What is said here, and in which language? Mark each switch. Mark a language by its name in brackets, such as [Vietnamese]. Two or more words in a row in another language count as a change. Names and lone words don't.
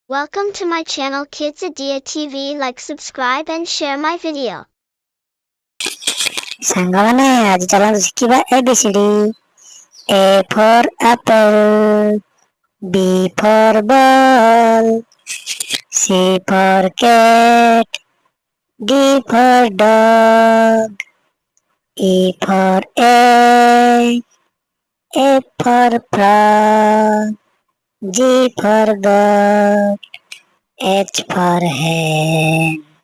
[English] Welcome to my channel Kids Idea TV. Like, subscribe and share my video. [Odia] ସାଙ୍ଗମାନେ ଆଜି ଚାଲନ୍ତୁ ଶିଖିବା ABCD. [English] A for apple, B for ball, C for cat, D for dog, E for egg, F for frog, G for goat, H for hen,